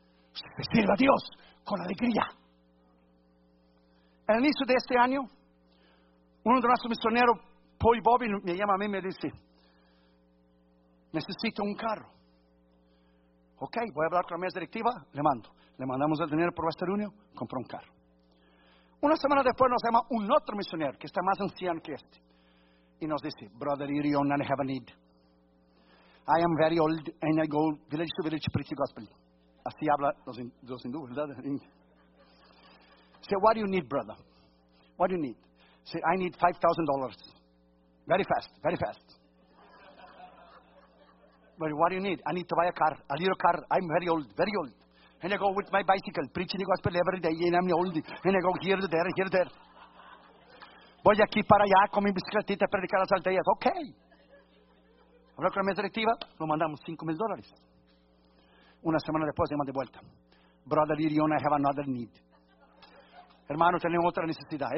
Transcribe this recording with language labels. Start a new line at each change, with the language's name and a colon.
Spanish: Usted sirva a Dios con alegría. En el inicio de este año, uno de nuestros misioneros, Paul Bobby, me llama a mí y me dice, necesito un carro. Ok, voy a hablar con la mesa directiva, le mando. Le mandamos el dinero por Western Union, compró un carro. Una semana después nos llama un otro misionero, que está más anciano que este. Y nos dice,
English: brother, you don't have a need. I am very old and I go village to village preaching gospel.
Spanish: Así habla los hindúes, ¿verdad?
English: Say, what do you need, brother? What do you need? Say, I need $5,000. Very fast, very fast. But what do you need? I need to buy a car, a little car. I'm very old, very old. And I go with my bicycle, preaching the gospel every day, and I'm old. And I go here, there, here, there.
Spanish: Voy aquí para allá con mi bicicletita a predicar las aldeas. Okay. Hablo con la mesa directiva, lo mandamos $5,000. Una semana después, llaman de vuelta. Brother Irion,
English: I have another need.
Spanish: Hermano, tenemos otra necesidad.